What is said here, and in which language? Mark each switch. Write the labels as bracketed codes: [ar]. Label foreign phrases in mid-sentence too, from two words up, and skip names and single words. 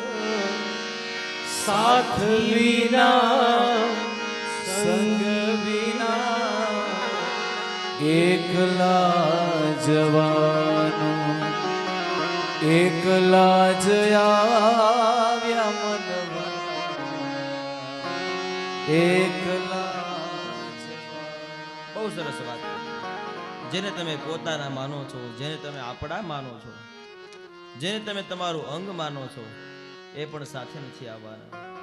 [gu] સાથ વિના સંગ વિના એકલા જવાનો એકલા જ આવ્યા મનવા એકલા બહુ સરસ વાત. જેને તમે પોતાના માનો છો, જેને તમે આપણા માનો છો, જેને તમે તમારું અંગ માનો છો, એ પણ સાથે નથી આવવાના.